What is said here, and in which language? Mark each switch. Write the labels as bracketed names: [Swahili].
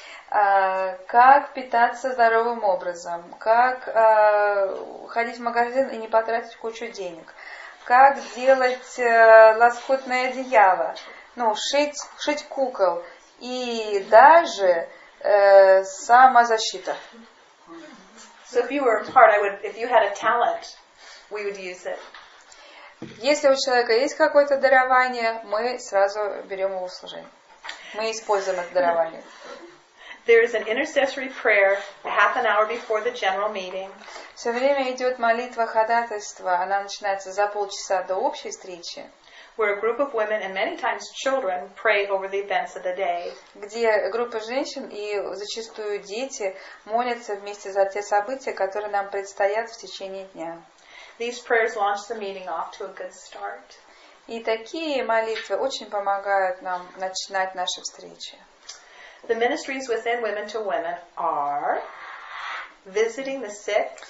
[Russian] Как питаться здоровым образом, как ходить в магазин и не потратить кучу денег, как делать лоскутное одеяло, шить кукол и даже самозащита. [English] So if you were part, if you had a talent, we would use it. [Russian] Если у человека есть какое-то дарование, мы сразу берем его в служение. Мы используем это дарование. [English] There is an intercessory prayer half an hour before the general meeting. [Russian] Все время идет молитва ходатайства. Она начинается за полчаса до общей встречи. [English] Where a group of women and many times children pray over the events of the day. [Russian] Где группа женщин и зачастую дети молятся вместе за те события, которые нам предстоят в течение дня. [English] These prayers launch the meeting off to a good start. [Russian] И такие молитвы очень помогают нам начинать наши встречи. [English] The ministries within Women to Women are visiting the sick.